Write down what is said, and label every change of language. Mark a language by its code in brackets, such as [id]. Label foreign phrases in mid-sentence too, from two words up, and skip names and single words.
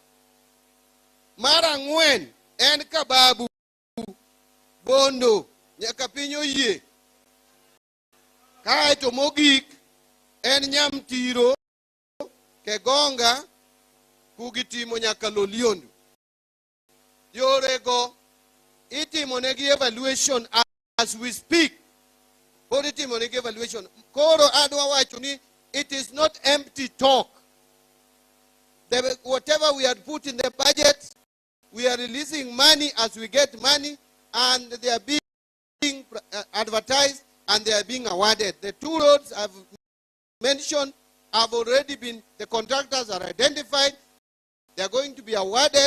[luo] Mara ngwen en kababu bondo nyaka pinyo yie. Kae to mogik en nyamtiro kegonga kugitimo nyaka Loliondo. Yorego itimo negi [en] evaluation as we speak. [luo] Pod itimo negi evaluation. Koro adwa wacho ni [en] it is not empty talk. Whatever we had put in the budget, we are releasing money as we get money, and they are being advertised and they are being awarded. The 2 roads I've mentioned have already been, the contractors are identified, they are going to be awarded.